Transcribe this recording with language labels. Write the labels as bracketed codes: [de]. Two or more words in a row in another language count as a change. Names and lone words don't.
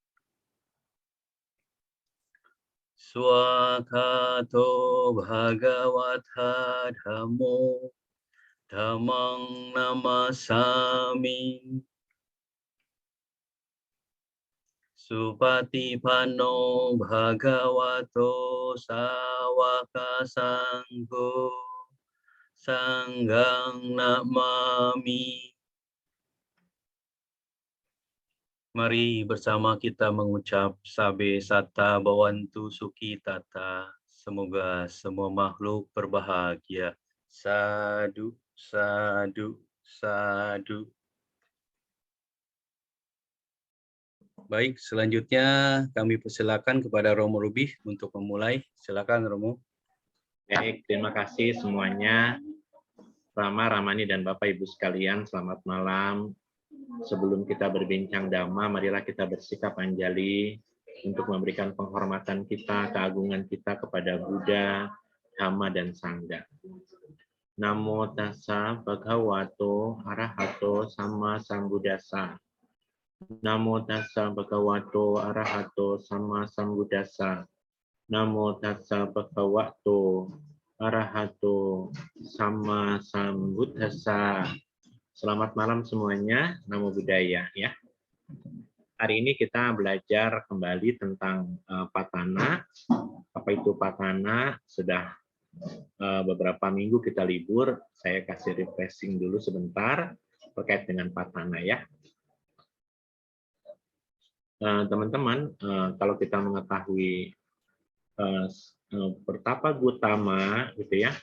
[pi] Swakato Bhagawata Dhammo Dhammang Namasami Supatipanno Bhagavato Sawaka Sangho Sanggang Namami. [id] Mari bersama kita mengucap [pi] Sabe Sata Bawantu Suki Tata. [id] Semoga semua makhluk berbahagia. [pi] Sadu, sadu, sadu. [id] Baik, selanjutnya kami persilakan kepada Romo Rubih untuk memulai. Silakan Romo. Baik, terima kasih semuanya. Rama, Ramani, dan Bapak Ibu sekalian, selamat malam. Sebelum kita berbincang Dhamma, marilah kita bersikap anjali untuk memberikan penghormatan kita, keagungan kita kepada Buddha, Dhamma, dan Sangha. [pi] Namo tassa bhagavato arahato sama sambuddhassa. Namo tassa bhagavato arahato sama sambuddhassa. Namo tassa bhagavato arahato sama sambuddhassa. [id] Selamat malam semuanya, [pi] namo buddhaya ya. [id] Hari ini kita belajar kembali tentang patana. Apa itu patana? Sudah beberapa minggu kita libur, saya kasih refreshing dulu sebentar terkait dengan patana ya. Teman-teman, kalau kita mengetahui Pertapa Gautama gitu ya.